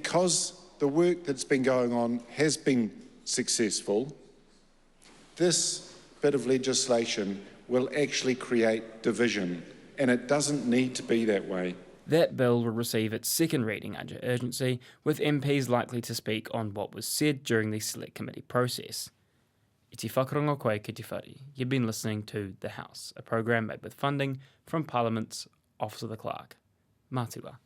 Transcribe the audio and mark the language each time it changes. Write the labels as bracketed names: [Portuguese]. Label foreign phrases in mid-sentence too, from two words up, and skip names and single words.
[English] Because the work that's been going on has been successful, this bit of legislation will actually create division, and it doesn't need to be that way. That bill will receive its second reading under urgency, with MPs likely to speak on what was said during the Select Committee process. [Māori] I te whakarongo koe ki te whare. [English] You've been listening to The House, a program made with funding from Parliament's Office of the Clerk. Mātua.